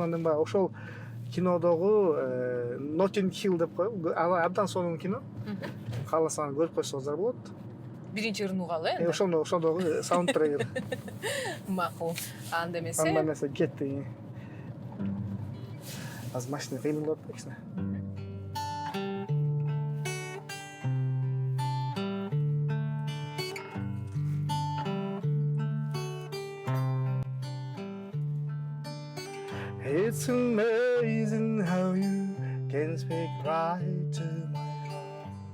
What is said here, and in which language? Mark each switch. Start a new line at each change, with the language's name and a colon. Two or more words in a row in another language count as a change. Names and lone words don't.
Kyrgyz: Анан баягы ошол кинодогу Notting Hill деп коем. Абдан сонун кино. Кааласаңар көрүп койсоңуздар болот. Биринчи ырын угалы, э? Ошондогу саундтрек. Макул. Анда эмесе. Анда эмесе кетти. Аз машина кыйналып кичине.
English: It's amazing how you can speak right to my heart.